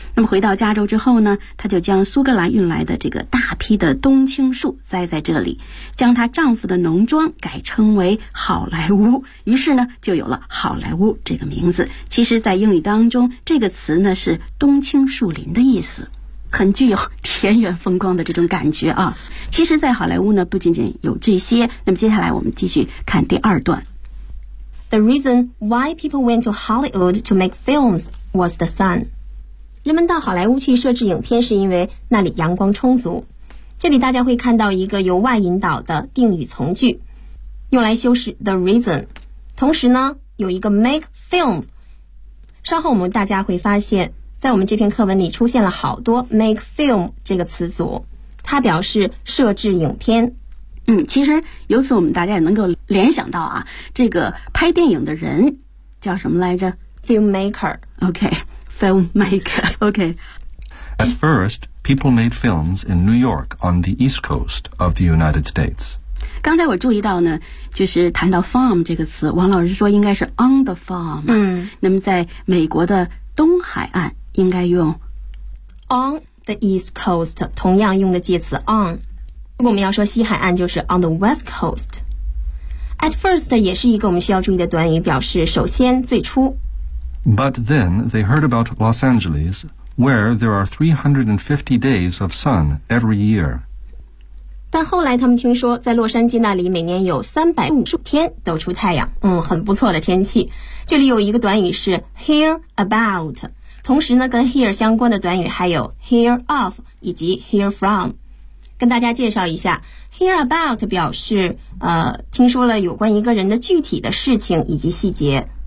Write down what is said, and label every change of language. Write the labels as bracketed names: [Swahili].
[Chinese] 那么回到加州之后呢，他就将苏格兰运来的这个大批的冬青树栽在这里，将他丈夫的农庄改称为好莱坞，于是呢就有了好莱坞这个名字。其实在英语当中，这个词呢是冬青树林的意思，很具有田园风光的这种感觉啊。其实在好莱坞呢不仅仅有这些，那么接下来我们继续看第二段。 [English] The reason why people went to Hollywood to make films was the sun. [Chinese] 人们到好莱坞去摄制影片是因为那里阳光充足。这里大家会看到一个由外引导的定语从句，用来修饰 the reason， 同时呢有一个 make film。稍后我们大家会发现，在我们这篇课文里出现了好多 make film 这个词组，它表示摄制影片。其实由此我们大家也能够联想到啊，这个拍电影的人叫什么来着？ [English] Filmmaker. Okay, filmmaker. Okay. At first, people made films in New York on the East Coast of the United States. [Chinese] 刚才我注意到呢，就是谈到 farm 这个词，王老师说应该是 [English] on the farm。 [Chinese] 那么在美国的东海岸应该用 [English] on the east coast， [Chinese] 同样用的介词 on。如果我们要说西海岸就是 [English] on the west coast。 At first [Chinese] 也是一个我们需要注意的短语，表示首先最初。 [English] But then they heard about Los Angeles where there are 350 days of sun every year。 [Chinese] 但后来他们听说在洛杉矶那里每年有350天都出太阳，很不错的天气。这里有一个短语是 hear about，同时呢跟 hear 相关的短语还有 hear of 以及 hear from。跟大家介绍一下， hear about 表示听说了有关一个人的具体的事情以及细节。